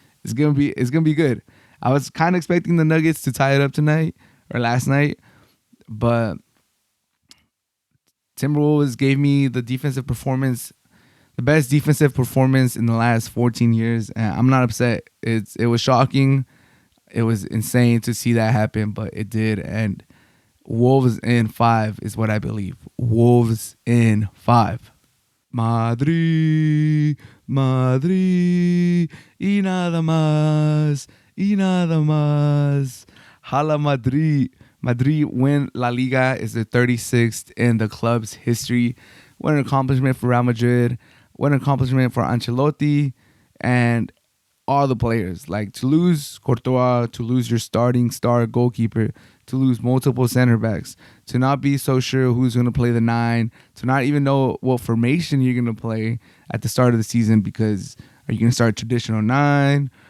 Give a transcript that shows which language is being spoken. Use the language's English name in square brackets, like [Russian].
[English] It's gonna be good. I was kind of expecting the Nuggets to tie it up tonight or last night, but Timberwolves gave me the defensive performance, the best defensive performance in the last 14 years, and I'm not upset. It was shocking. It was insane to see that happen, but it did. And Wolves in 5 is what I believe. Wolves in 5. [Spanish] Madrid, Madrid, y nada más, y nada más. Hala Madrid. [English] Madrid win La Liga is the 36th in the club's history. What an accomplishment for Real Madrid. What an accomplishment for Ancelotti and all the players. Like, to lose Courtois, to lose your starting star goalkeeper, to lose multiple center backs, to not be so sure who's going to play the 9, to not even know what formation you're going to play at the start of the season, because are you going to start traditional 9?